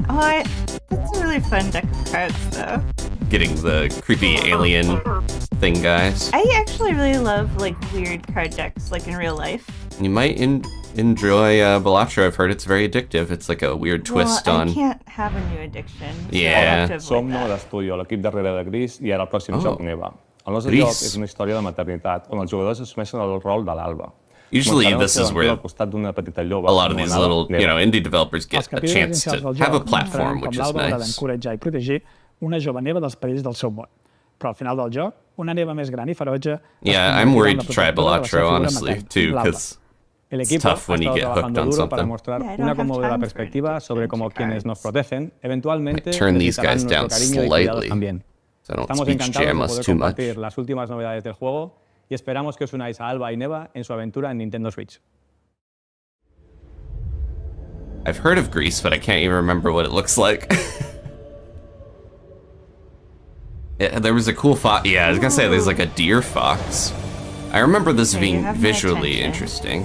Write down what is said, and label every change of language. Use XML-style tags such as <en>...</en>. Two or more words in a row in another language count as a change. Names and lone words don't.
<en>That's a really fun deck of cards, though. Getting the creepy alien thing, guys. I actually really love like weird card decks, like in real life. You might enjoy Belatro. I've heard it's very addictive. It's like a weird twist well, on. I can't have a new addiction. So Yeah. I have to avoid</en> <ca>Som</ca> <en>that.</en> <ca>d'estudi, l'equip darrere de Gris, i ara el pròxim</ca> <en>Oh.</en> <ca>joc Neva. El nostre Gris. joc és una història de maternitat, on els jugadors assumeixen el rol de l'Alba.</ca> <en>Usually this is where</en> <ca>al costat d'una petita lloba</ca> <en>a lot of these</en> <ca>anomenada</ca> <en>little,</en> <ca>Neva.</ca> <en>indie developers</en> <ca>Els</ca> <en>get a</en> <ca>capítols</ca> <en>chance</en> <ca>inicials</ca> <en>to</en> <ca>del</ca> <en>have a</en> <ca>joc</ca> <en>platform,</en> <ca>mostraran com</ca> <en>which is</en> <ca>l'Alba haurà</ca> <en>nice.</en> <ca>d'encoratjar i protegir una jove neva dels perills del seu món. Però al final del joc, una neva més gran i ferotge...</ca> <en>Yeah, I'm worried to try Belatro, honestly, too, because</en> <es>El</es> <en>It's</en> <es>equipo</es> <en>tough</en> <es>ha</es> <en>when you</en> <es>estado</es> <en>get hooked</en> <es>trabajando</es> <en>on</en> <es>duro para</es> <en>something.</en> <es>mostrar</es> <en>Yeah, I don't</en> <es>una</es> <en>have</en> <es>conmovedora</es> <en>time for</en> <es>perspectiva sobre cómo</es> <en>adventure</en> <es>quienes nos</es> <en>cards.</en> <es>protegen eventualmente</es> <en>Turn these</en> <es>necesitarán</es> <en>guys</en> <es>nuestro</es> <en>down</en> <es>cariño y cuidados</es> <en>slightly</en> <es>también.</es> <en>so I don't</en> <es>Estamos</es> <en>speech</en> <es>encantados</es> <en>jam</en> <es>de</es> <en>us</en> <es>poder</es> <en>too much.</en> <es>compartir las últimas novedades del juego y esperamos que os unáis a Alba y Neva en su aventura en Nintendo Switch.</es> <en>I've heard of Greece, but I can't even remember what it looks like. There was a cool fox. Yeah, I was gonna say there's like a deer fox. I remember this Okay, you being have my visually attention. interesting.</en>